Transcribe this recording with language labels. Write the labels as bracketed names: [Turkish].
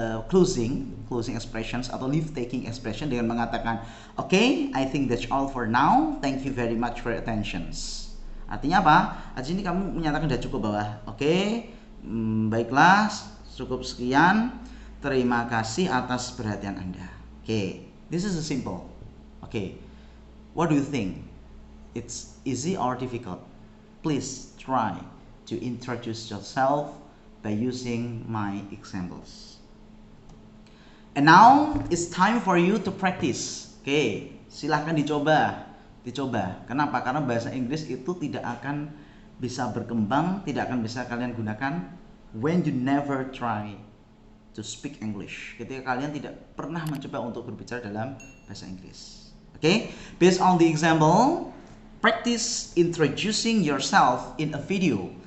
[English] closing expressions [Indonesian] atau [English] leave taking expression [Indonesian] dengan mengatakan [English] okay, I think that's all for now, thank you very much for your attentions. [Indonesian] Artinya apa? Di sini kamu menyatakan sudah cukup bahwa oke, baiklah, cukup sekian, terima kasih atas perhatian Anda. [English] Oke, this is a simple. Oke, what do you think? It's easy or difficult? Please try to introduce yourself by using my examples. And now it's time for you to practice. [Indonesian] Oke, silahkan dicoba. Kenapa? Karena bahasa Inggris itu tidak akan bisa berkembang, tidak akan bisa kalian gunakan [English] when you never try to speak English. [Indonesian] Ketika kalian tidak pernah mencoba untuk berbicara dalam bahasa Inggris. [English] Oke, based on the example, practice introducing yourself in a video.